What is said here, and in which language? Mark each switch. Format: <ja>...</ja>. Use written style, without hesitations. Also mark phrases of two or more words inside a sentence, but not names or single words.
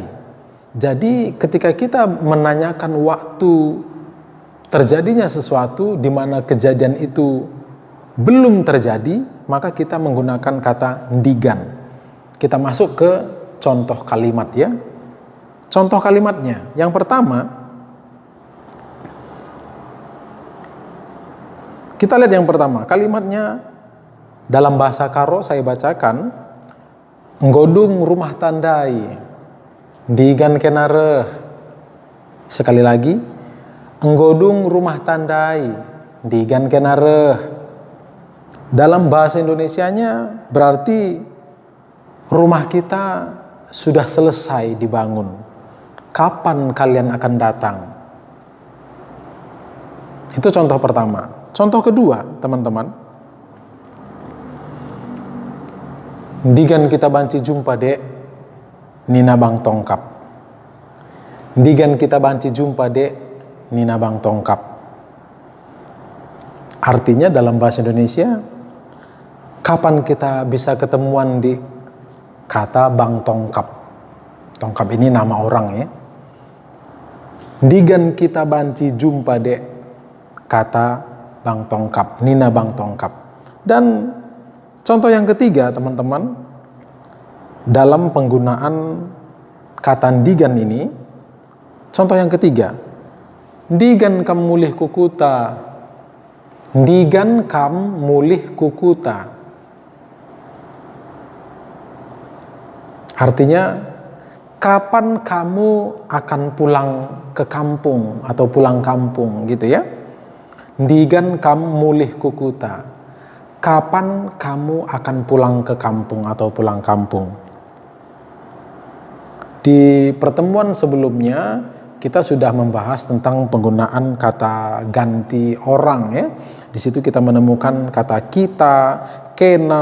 <id>Jadi ketika kita menanyakan waktu terjadinya sesuatu di mana kejadian itu belum terjadi, maka kita menggunakan kata ndigan. Kita masuk ke contoh kalimat ya. Contoh kalimatnya. Yang pertama, kita lihat yang pertama. Kalimatnya dalam bahasa karo saya bacakan.</id> <btx>Nggodung rumah tandai, ndigan kenareh.</btx> <id>Sekali lagi.</id> <btx>Nggodung rumah tandai, ndigan kenareh.</btx> <id>Dalam bahasa Indonesianya berarti rumah kita sudah selesai dibangun. Kapan kalian akan datang? Itu contoh pertama. Contoh kedua, teman-teman.</id> <btx>Ndigan kita banci jumpa dek, nina bang tongkap. Ndigan kita banci jumpa dek, nina bang tongkap.</btx> <id>Artinya dalam bahasa Indonesia, kapan kita bisa ketemuan di kata bang tongkap. Tongkap ini nama orang ya.</id> <btx>Ndigan kita banci jumpa dek, kata bang tongkap, nina bang tongkap.</btx> <id>Dan contoh yang ketiga teman-teman, dalam penggunaan kata ndigan ini, contoh yang ketiga,</id> <btx>ndigan kam mulih kukuta, ndigan kam mulih kukuta.</btx> <id>Artinya, kapan kamu akan pulang ke kampung atau pulang kampung gitu ya.</id> <btx>Ndigan kam mulih kukuta.</btx> <id>Kapan kamu akan pulang ke kampung atau pulang kampung. Di pertemuan sebelumnya kita sudah membahas tentang penggunaan kata ganti orang ya. Di situ kita menemukan kata kita, kena.</id>